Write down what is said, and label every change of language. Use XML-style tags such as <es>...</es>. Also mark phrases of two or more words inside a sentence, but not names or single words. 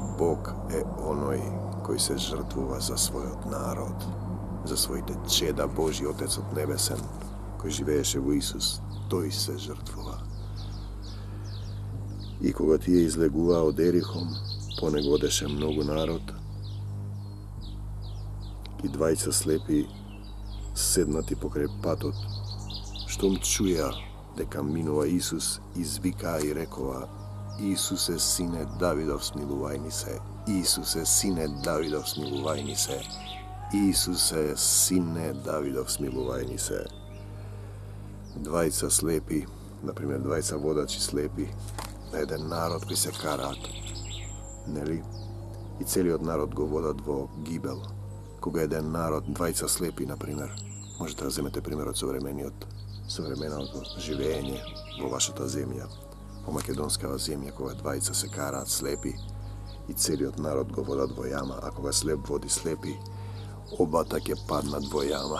<mk>Бог је оној који се жртвува за свој народ, за својите чеда, Божји Отец од небесен, који живееше у Исус, той se žrtvova. И кога ти је излегувао дерихом, понего одеше многу народ, и двајца слепи седнати покрај патот, штом чуја дека minува Isus, извика и рекова: Исусе, сине Давидов, смилувај се. Исусе, сине Давидов, смилувај се. Исусе, сине Давидов, смилувај се. Двајца слепи, например, двајца водачи слепи, на еден народ кој се караат, нели? И целиот народ го водат во гибел. кога еден народ, двајца слепи, например, можете да земете пример од современото живење во вашата земја, во македонскава земја, кога двајца се караат слепи и целиот народ го водат во јама, а кога слеп води слепи, обата ќе паднат во јама.</mk>